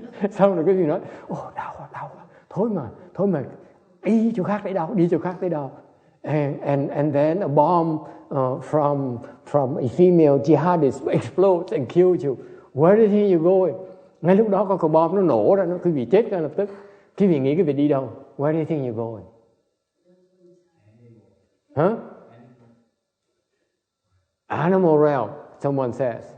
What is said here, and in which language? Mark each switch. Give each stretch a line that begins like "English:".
Vietnamese: Xong rồi cái gì nói, đau quá, thôi mà đi chỗ khác để đau.
English: And then a bomb from a female jihadist explodes and kills you. Where do you think you're going?
Vietnamese: Ngay lúc đó có quả bom nó nổ ra, quý vị chết ngay lập tức. Quý vị nghĩ quý vị đi đâu?
English: Where do you think you're going? Huh? Animal realm, someone says.